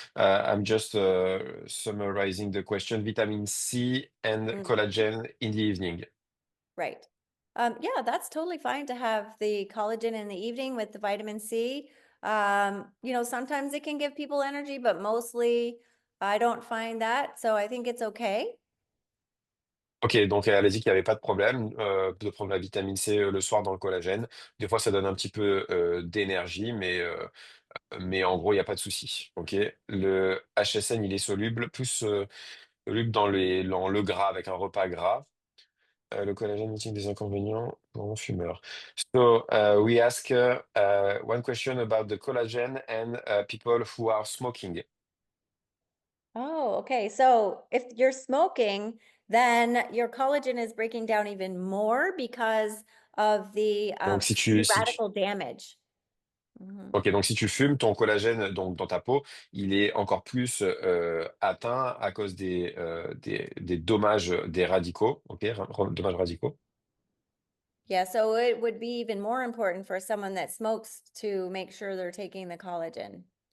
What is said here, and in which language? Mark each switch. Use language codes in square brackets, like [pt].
[en] I'm just summarizing the question. Vitamin C and collagen in the evening. Right. Yeah, that's totally fine to have the collagen in the evening with the vitamin C. Sometimes it can give people energy, but mostly I don't find that. So I think it's okay. [fr] Ok, donc elle a dit qu'il n'y avait pas de problème de prendre la vitamine C le soir dans le collagène. Des fois, ça donne un petit peu d'énergie, mais en gros, il n'y a pas de souci. Ok, le HSN, il est soluble, plus soluble dans le gras avec un repas gras. Le collagène a-t-il des inconvénients pour un fumeur? [en] So we ask one question about the collagen and people who are smoking. Oh, okay. So if you're smoking, then your collagen is breaking down even more because of the [fr] Donc [en] free radical damage. Mhm. [fr] ok, donc si tu fumes, ton collagène donc dans ta peau, il est encore plus atteint à cause des dommages des radicaux. Ok, dommages radicaux. [en] Yeah, so it would be even more important for someone that smokes to make sure they're taking the collagen.